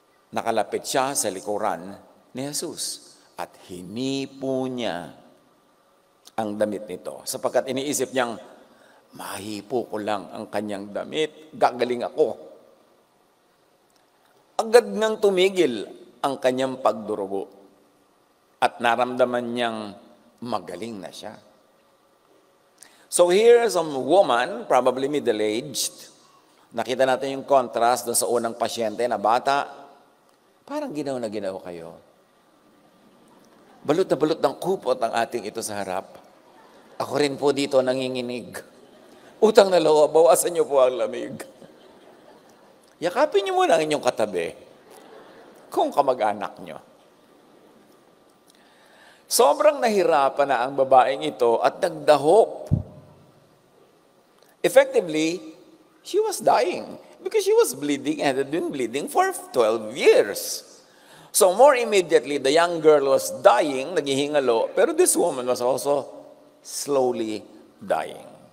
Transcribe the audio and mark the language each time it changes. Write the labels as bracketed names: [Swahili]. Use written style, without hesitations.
[Filipino] Nakalapit siya sa likuran ni Jesus at hinipo niya ang damit nito sapagkat iniisip niyang, mahipo ko lang ang kanyang damit, gagaling ako. Agad ngang tumigil ang kanyang pagdurugo at naramdaman niyang magaling na siya. [English] So here's a woman, probably middle-aged. [Filipino] Nakita natin yung contrast doon sa unang pasyente na bata. Parang ginaw na ginaw kayo. Balot na balot ng kupot ang ating ito sa harap. Ako rin po dito nanginginig. Utang na loob, bawasan niyo po ang lamig. Yakapin niyo muna ang inyong katabi kung kamag-anak niyo. Sobrang nahirapan na ang babaeng ito at nagdahop. [English] Effectively, she was dying because she was bleeding and had been bleeding for 12 years. So more immediately, the young girl was dying, [Filipino] naghihingalo, pero [English] this woman was also slowly dying.